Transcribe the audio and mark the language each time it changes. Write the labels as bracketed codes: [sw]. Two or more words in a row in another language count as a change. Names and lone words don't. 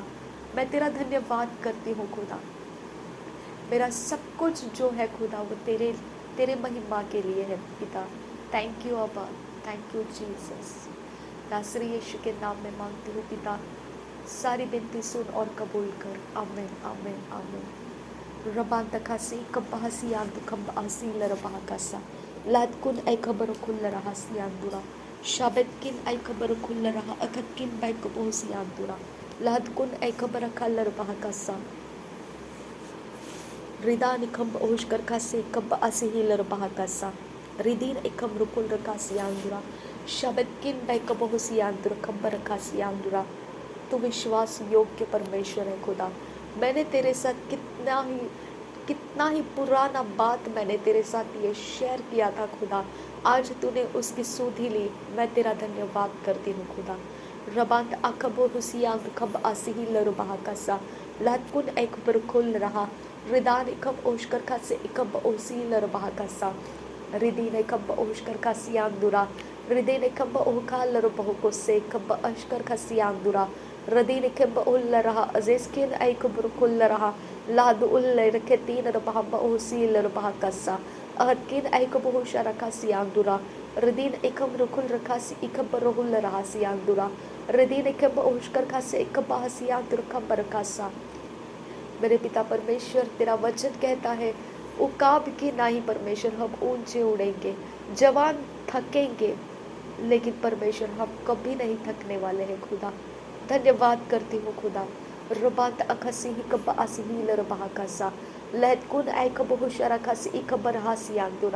[hi] मैं तेरा धन्यवाद करती हूँ खुदा। मेरा सब कुछ जो है खुदा वो तेरे महिमा के लिए है पिता। [en] thank you [hi] अब्बा, [en] thank you [hi] जीसस। नासरी यीशु के नाम में मांगती हूँ पिता, सारी विनती सुन और कबूल कर। आमीन, आमीन, आमीन। रबान तकासी कब्बासी आंदु कब्बासी लरबा कसा लादकुन ay kabar kullara hasi andura shabetkin ay kabar kullara akatkin bay kabosi andura laadkun ay kabar kallar bahakasa रिदान इकम ओशकर खासे कब असिहिलर bahakasa ridin ikam rukul rakasi andura shabetkin bay kabosi andura कब्बर rakasi andura। तू विश्वास योग्य परमेश्वर है खुदा। मैंने तेरे साथ कितना ही पुराना बात मैंने तेरे साथ ये शेयर किया था खुदा। आज तूने उसकी सुधि ली। मैं तेरा धन्यवाद करती हूँ खुदा। रबांत अकबो हुसियांग कब आसिही लरुबाह कसा लातकुन एक पर खुल रहा रिदान इकब ओशकर का से इकब ओसी लरुबाह कसा रिदीन इकब ओशकर का सियांगुरा रिदीन इकब ओका लरुबाह को से कब अशकर का सियांगुरा रदीन इकब उल रहा अजेस्किन इकब खुल रहा लाद उल रखे तीन रबाह ओसी लरुबाह कसा अहदकिन इकब ओशरा का सियांगुरा रदीन इकब रुकुल रखा सी इकब रोहुल रहा सियांगुरा रदीन इकब ओशकर का से इकब सियांगुरा कब रकासा। मेरे पिता परमेश्वर, तेरा वचन कहता है उकाब की नहीं परमेश्वर, हम ऊंचे उड़ेंगे। जवान थकेंगे लेकिन परमेश्वर हम कभी नहीं थकने वाले हैं खुदा। धन्यवाद करती हूँ खुदा। रबात अखसी ही कब आसी ही लरबाह कासा लहतकुन आई कब होशरा खासी इकबर हासी आंदुरा।